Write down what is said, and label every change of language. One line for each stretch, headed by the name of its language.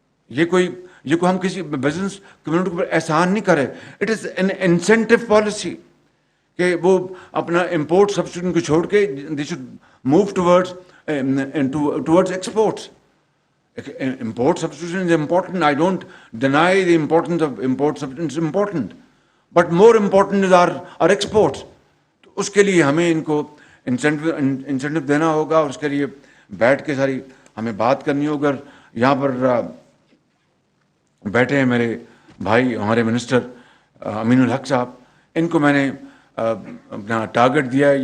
Urdu: یہ کوئی ہم کسی بزنس کمیونٹی پر احسان نہیں کرے.
English: it is an incentive policy
Urdu: کہ وہ اپنا
English: import substitution
Urdu: کو چھوڑ کے
English: They should move towards exports. Import substitution is important. I don't deny the importance of import substitution. It's important. But more important is our exports.
Urdu: تو اس کے لیے ہمیں ان کو انسینٹو دینا ہوگا, اور اس کے لیے بیٹھ کے ساری ہمیں بات کرنی ہوگی. اور یہاں پر بیٹھے ہیں میرے بھائی ہمارے منسٹر امین الحق صاحب, ان کو میں نے اپنا ٹارگٹ دیا ہے.